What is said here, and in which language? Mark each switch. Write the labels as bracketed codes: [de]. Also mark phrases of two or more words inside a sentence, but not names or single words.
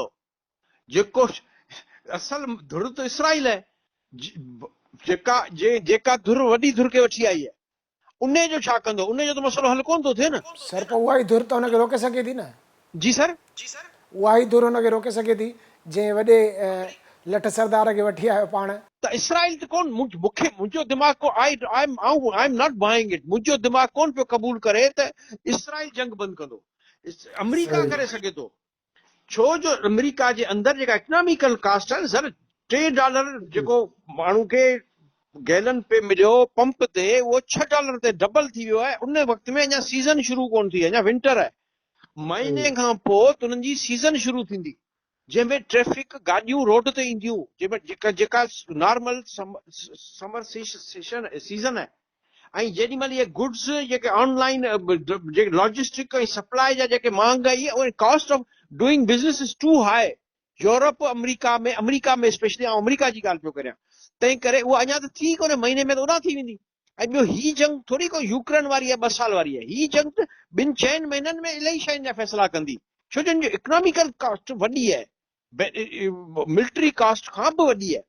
[sd] जेको असल धुर त इसराइल आहे, जेका धुर वॾी धुर खे वठी आई आहे, उन जो छा कंदो? उन जो त मसइलो हल कोन थो थिए न। सर पोइ उहा ई धुर त हुनखे रोके सघे थी न। जी सर, उहा ई धुर हुनखे रोके सघे थी जंहिं वॾे लठ सरदार खे वठी आयो पाण। त इसराइल त कोन, मूंखे मुंहिंजो दिमाग़ को [en] I am not buying it, [sd] मुंहिंजो दिमाग़ कोन पियो क़बूल करे त इसराइल जंग बंदि कंदो। अमेरिका करे सघे थो, छो जो अमेरिका जे अंदरि जेका [en] economical cost [sd] आहे सर, $3 जेको माण्हू खे गैलन पे मिलियो पंप ते, उहो $6 ते डबल थी वियो आहे। उन वक़्त में अञा सीज़न शुरू कोन थी, अञा विंटर आहे। महीने खां पोइ त उन्हनि जी सीज़न शुरू थींदी, जंहिंमें ट्रैफिक गाॾियूं रोड ते ईंदियूं, जंहिंमें जेका [en] normal summer season [sd] आहे। ऐं जेॾी महिल इहे गुड्स जेके ऑनलाइन जेके लॉजिस्टिक ऐं सप्लाई जा जेके महांगाई आहे, उहे [en] cost of doing business is too high. [sd] यूरोप अमेरिका में स्पेशली अमेरिका जी ॻाल्हि पियो करियां, तंहिं करे उहा अञा त थी कोन्हे, महीने में त उॾां थी वेंदी। ऐं ॿियो हीअ जंग थोरी को यूक्रेन वारी आहे 2 साल वारी आहे, हीअ जंग त 2-4 महीननि में इलाही शयुनि जा फ़ैसिला कंदी, छो जो [en] economical cost [sd] वॾी आहे, [en] military cost [sd] खां बि वॾी आहे।